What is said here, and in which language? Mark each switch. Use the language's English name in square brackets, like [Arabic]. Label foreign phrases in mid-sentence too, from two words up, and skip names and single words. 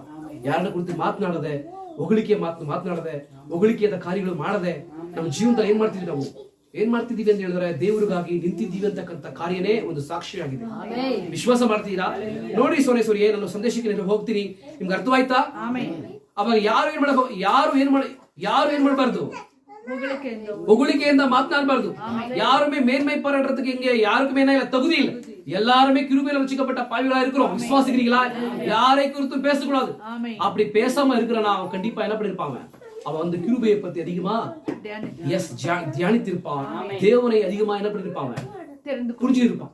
[Kannada] ಯಾರನ್ನ ಕುರಿತು ಮಾತನಾಡದೆ, ಮಾತನಾಡದೆ, ಹೊಗಳಿಕೆಯಾದ ಕಾರ್ಯಗಳು ಮಾಡದೆ ನಮ್ಮ ಜೀವನದಲ್ಲಿ ಏನ್ ಮಾಡ್ತಿದೀವಿ ಅಂತ ಹೇಳಿದ್ರೆ, ದೇವರಿಗಾಗಿ ನಿಂತಿದ್ದೀವಿ ಅಂತಕ್ಕಂಥ ಕಾರ್ಯನೇ ಒಂದು ಸಾಕ್ಷಿಯಾಗಿದೆ. ವಿಶ್ವಾಸ ಮಾಡ್ತೀರಾ? ನೋಡಿ ಸೋನೇಶ್ವರಿ, ನಾನು ಸಂದೇಶಕ್ಕೆ ಹೋಗ್ತೀನಿ, ನಿಮ್ಗೆ ಅರ್ಥವಾಯ್ತಾ? ಅವಾಗ ಯಾರು ಏನ್ ಮಾಡಬಾರ್ದು? ಹೊಗಳಿಕೆಯಿಂದ ಮಾತನಾಡಬಾರ್ದು. [Tamil] ಯಾರುமே மேன்மை பாராட்டுறதுக்கு இங்க யாருக்குமே என்ன தகுதி இல்ல. எல்லாருமே கிருபையில ரட்சிக்கப்பட்ட பாவிகளா இருக்கிறோம். விசுவாசிக்கிறீங்களா? யாரை குறித்தும் பேசக்கூடாது. அப்படி பேசாம இருக்கிறனா அவன் கண்டிப்பா என்ன பண்ணிருப்பாங்க? அவன் வந்து கிருபையை பத்தி அதிகமா தியானித்திருப்பான். தேவனை அதிகமா என்ன பண்ணிருப்பாங்க? புரிஞ்சிருப்பான்.